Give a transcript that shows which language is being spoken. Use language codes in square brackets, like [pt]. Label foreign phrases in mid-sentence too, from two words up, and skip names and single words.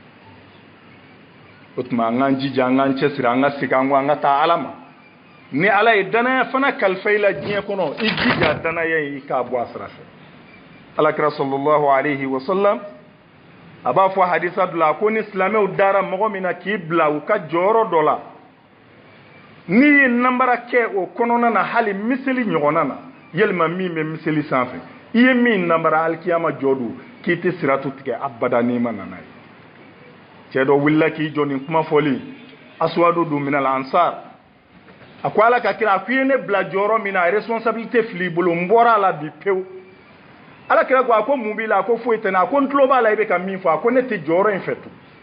[bm] o tuma an k'an jija an k'an cɛsiri an ka segin an kɔ an ka taa ala ma ni ala ye danaya fana kalifa i la diɲɛ kɔnɔ i jija danaya in i k'a bɔ a sira fɛ alakira [ar] صلى الله عليه وسلم [bm] a b'a fɔ hadisa dɔ la ko ni silamɛw dara mɔgɔ min na k'i bila u ka jɔyɔrɔ dɔ la n'i ye nanbara kɛ o kɔnɔna na hali miseli ɲɔgɔnna na yalima min bɛ miseli sanfɛ i ye min nanbara alikiyama jɔ don k'i tɛ siratu tigɛ abada n'i ma nana ye cɛ dɔ wulila k'i jɔ nin kuma fɔli aswadu dun [ar] من الأنصار [bm] a ko ala ka kira a ko i ye ne bila jɔyɔrɔ min na responsabilité fili i bolo n bɔra a la bi pewu ala kira ko a ko mun b'i la a ko foyi tɛ n na a ko n tulo b'a la i bɛ ka min fɔ a ko ne tɛ jɔyɔrɔ in fɛ tun